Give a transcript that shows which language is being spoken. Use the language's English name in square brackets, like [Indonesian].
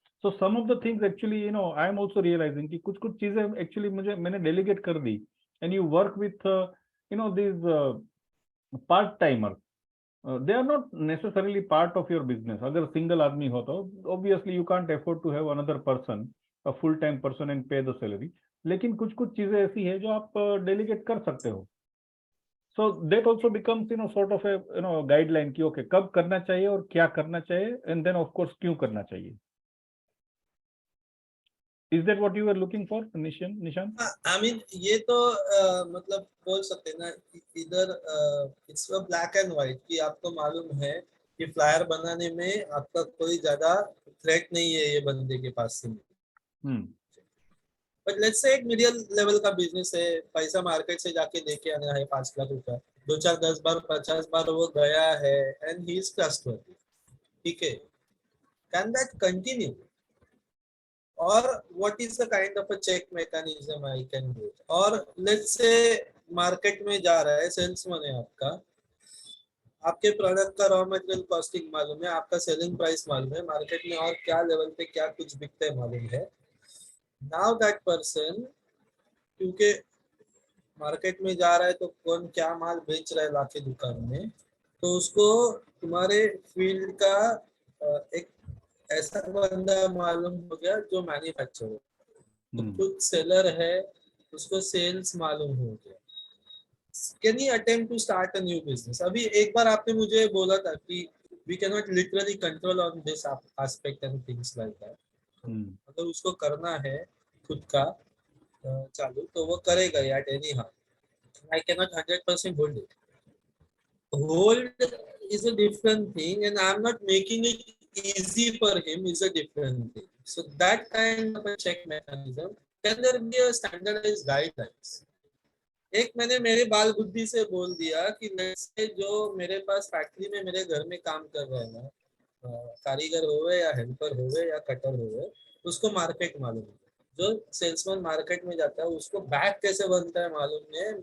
[English] so some of the things actually I am also realizing [Hindi] कि कुछ चीजें actually मैंने डेलीगेट कर दी, [English] And you work with this part timers, they are not necessarily part of your business. [Hindi] अगर single आदमी हो तो [English] obviously you can't afford to have another person a full time person and pay the salary. [Hindi] लेकिन कुछ कुछ चीजें ऐसी है जो आप डेलीगेट कर सकते हो. [English] So that also becomes sort of a guideline कि okay [Hindi] कब करना चाहिए और क्या करना चाहिए, [English] and then of course [Hindi] क्यों करना चाहिए. [English] Is that what you were looking for, Nishan? I mean [Hindi] ये तो मतलब बोल सकते हैं ना, इधर [English] it's black and white [Hindi] कि आपको मालूम है कि फ्लायर बनाने में आपका कोई ज्यादा थ्रेट नहीं है ये बंदे के पास से. [English] but let's say [Hindi] एक मीडियम लेवल का बिजनेस है, पैसा मार्केट से जाके लेके आना है 5 लाख रुपया, 2 4 10 बार 50 बार वो गया है [English] And he is trustworthy. [Hindi] ठीक है, [English] Can that continue or what is the kind of a check mechanism I can do? [Hindi] और [English] let's say [Hindi] मार्केट में जा रहा है, सेल्समैन है आपका, आपके प्रोडक्ट का रॉ मटेरियल कॉस्टिंग मालूम है, आपका सेलिंग प्राइस मालूम है, मार्केट में और क्या लेवल पे क्या कुछ बिकता है मालूम है. [English] now that person, [Hindi] क्योंकि मार्केट में जा रहा है तो कौन क्या माल बेच रहा है लाके दुकान में, तो उसको तुम्हारे फील्ड का एक ऐसा बंदा मालूम हो गया जो मैन्युफैक्चरर, तो खुद सेलर है, उसको सेल्स मालूम हो गया. [English] Can he attempt to start a new business? [Hindi] अभी एक बार आपने मुझे बोला था कि [English] We can not literally control on this aspect and things like that. [Hindi] अगर उसको करना है खुद का चालू तो वो करेगा at any how. [English] I can not 100% hold it. Hold is a different thing, and I'm not making it easy for him is a different thing. So that kind of a check mechanism, can there be a standardized guidelines? [Hindi] एक मैंने मेरे बाल बुद्धि से बोल दिया कि जो मेरे पास फैक्ट्री में मेरे घर में काम कर रहे हैं ना, कारीगर होवे या हेल्पर होवे या कटर होवे, उसको मार्केट मालूम है. जो सेल्समैन मार्केट में जाता है उसको बैग कैसे बनता है मालूम है.